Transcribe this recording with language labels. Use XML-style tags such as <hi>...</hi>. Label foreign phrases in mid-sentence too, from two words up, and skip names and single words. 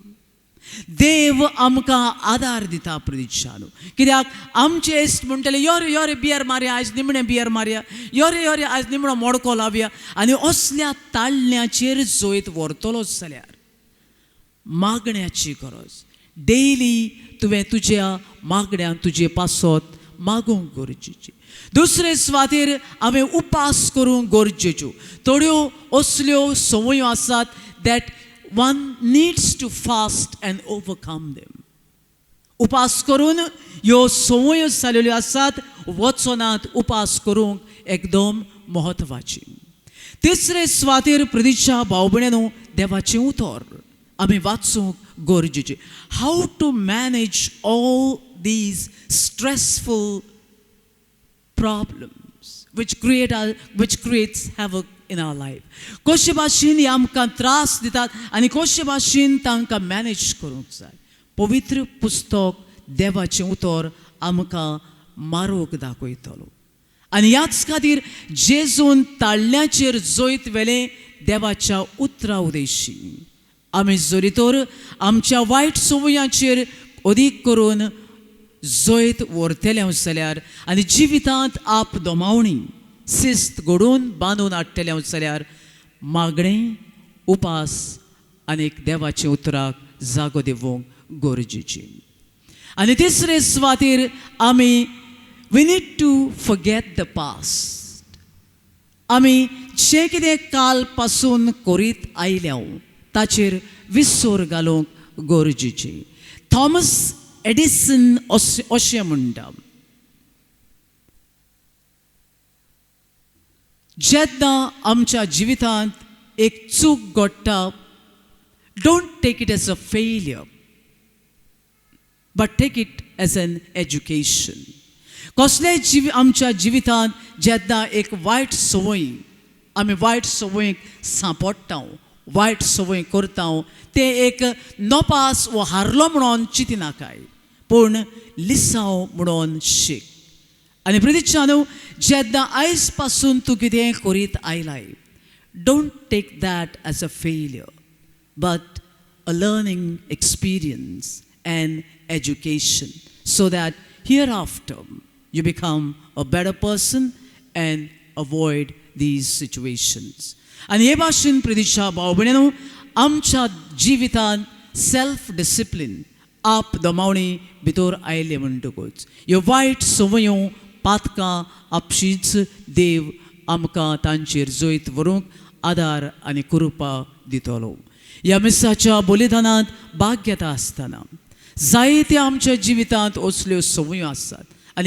<kok>देव आमकां आदार दिता प्रितीच्यानो कित्याक आमचे इश्ट म्हणटले यो रे बियर मारया आयज निमणें बियर मारया यो रे आयज निमणो मोडको लावया आनी असल्या ताळण्याचेर जोयत व्हरतलोच जाल्यार मागण्याची गरज डेली तुवें तुज्या मागण्यांक तुजे पासत मागूंक गरजेची दुसरे सुवातेर हांवें उपास करूंक गरजेच्यो थोड्यो असल्यो संवयो आसात</kok> <en>that one needs to fast and overcome them.</en> <kok>उपास करून ह्यो संवयो जाल्ल्यो आसात वचनात उपास करूंक एकदम महत्वाची तिसरे सुवातेर प्रितीच्या भाव भयणांनो देवाचें उतर आमी वाचूंक गरजेचें</kok> <en>how to manage all these stressful problems which creates havoc in our life</en> <kok>कशे भाशेन हे आमकां त्रास दितात आनी कशे भाशेन तांकां मॅनेज करूंक जाय पवित्र पुस्तक देवाचें उतर आमकां मार्ग दाखयतलो आनी ह्याच खातीर जेजून ताळण्याचेर जोयत वेलें देवाच्या उतरा उदेशी आमी जरी तर आमच्या वायट संवयांचेर अदीक करून जोयत व्हरतले जाल्यार आनी जिवितांत आप दोमावणी शिस्त घडोवन बांदून हाडटले जाल्यार मागणें उपास आनी देवाचे उतराक जागो दिवंक गरजेची आनी तिसरे सुवातेर आमी</kok> <en>we need to forget the past</en> <kok>आमी जें कितें काल पासून करीत आयल्या ताचेर विसर घालूंक गरजेची थॉमस एडिसन अशें म्हणटा जेन्ना आमच्या जिवितांत एक चूक घडटा</kok> <en>don't take it as a failure but take it as an education</en> <kok>कसलेय आमच्या जिवितांत जेन्ना एक वायट संवय आमी वायट संवयेक सांपडटा वायट संवय करता ते एक नपास वो हारलो म्हणून चिंतिनाकाय पूण लिसांव म्हणून शीक आनी प्रितीच्यानो जेन्ना आयज पासून तूं कितें करीत आयलाय</kok> <en>don't take that as a failure but a learning experience and education so that hereafter you become a better person and avoid these situations</en> <kok>आनी हे भाशेन प्रितीच्या भाव भयणांनो आमच्या जिवितांत</kok> <en>self discipline</en> <kok>आप दोमावणी भितर आयले म्हणटकूच ह्यो वायट संवयो पातकां आपशीच देव आमकां तांचेर जोयत व्हरूंक आदार आनी कृपा दितलो ह्या मिसाच्या बलिदानांत भाग घेता आसतना जायते आमच्या जिवितांत असल्यो संवयो आसात आनी</kok>